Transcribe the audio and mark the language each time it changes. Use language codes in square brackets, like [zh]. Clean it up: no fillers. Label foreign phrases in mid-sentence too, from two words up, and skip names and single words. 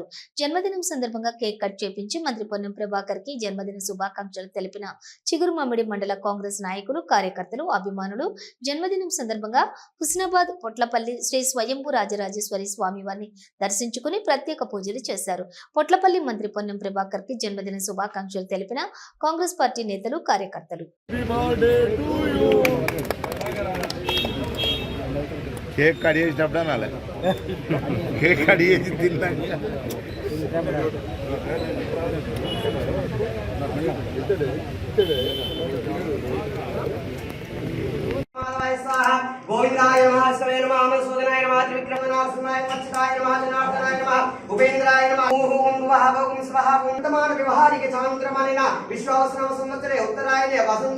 [te] జన్మదినం సందర్భంగా కేక్ కట్ చేపించి మంత్రి పొన్నం ప్రభాకర్ కి జన్మదిన శుభాకాంక్షలు తెలిపిన చిగురుమామిడి మండల కాంగ్రెస్ నాయకులు, కార్యకర్తలు, అభిమానులు జన్మదినం సందర్భంగా హుస్నాబాద్ పొట్లపల్లి శ్రీ స్వయంభూ రాజరాజేశ్వరి స్వామివారిని దర్శించుకుని ప్రత్యేక పూజలు చేశారు. పొట్లపల్లి మంత్రి పొన్నం ప్రభాకర్ కి జన్మదిన శుభాకాంక్షలు తెలిపిన కాంగ్రెస్ పార్టీ నేతలు, కార్యకర్తలు. కేక్ కట్ చేసినప్పుడు అనాలి. కేక్ కట్ చేసి తిన్నాక [sa] गोविंदाय नमः शिवाय नमः मधुसूदनाय नमः त्रिविक्रमनाथाय मच्छताय नमः जनार्दनाय नमः उपेन्द्राय नमः ओम वह ओम स्वाहा ओम तमान व्यवहारिक चांद्रमानेन विश्वावसनाम संवत्सरे उत्तरायणे वसंत